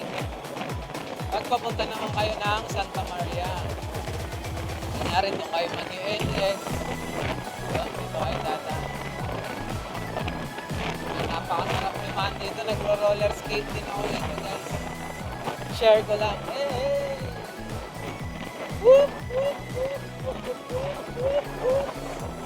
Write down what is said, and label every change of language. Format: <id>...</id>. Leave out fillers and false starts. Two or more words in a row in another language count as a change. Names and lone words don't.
<tl>Pag papunta naman kayo ng Santa Maria, nangyari doon kayo mag-i-NX, yun, dito kayo dadaan. Napakasarap naman dito, nagro-</tl> <en>roller skate</en> <tl>din ako dito guys. Share ko lang.</tl> <en>Hey! Whoop, whoop, whoop, whoop, whoop, whoop, whoop.</en>